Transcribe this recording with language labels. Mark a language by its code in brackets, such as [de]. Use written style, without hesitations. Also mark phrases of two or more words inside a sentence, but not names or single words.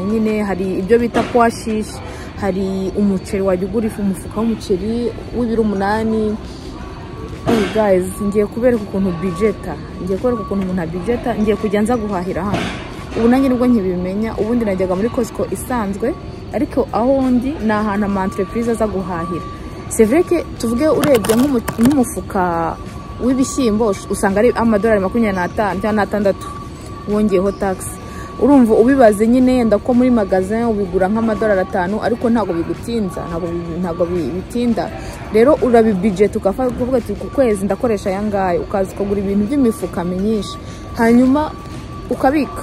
[rw] Nyine hari ibyo bita kwashish, hari umuceri wajya ugura umufuka w'umuceri w'ibiro 8. [en] Oh guys, [rw] ngiye kubereka ukuntu budgeta, ngiye kubereka ukuntu umuntu budgeta, ngiye kujya nza guhahira hano. Ubu nanjye nibwo nkibimenya, ubundi najyaga muri Costco isanzwe, ariko aho ndi ni ahantu ama entreprise aza guhahira. [fr] C'est vrai que [rw] tuvuge urebye nk'umufuka w'ibishyimbo usanga ari amadolari 25 cyangwa 6 wongeyeho tax. Urumva ubibaze nyine yenda ko muri magazin ubigura nk'amadolari 5, ariko ntago bigutinza, ntago bitinda. Rero urabi budget ukavuga ati ku kwezi ndakoresha yangaye, ukaza ukagura ibintu by'imifuka myinshi, hanyuma ukabika.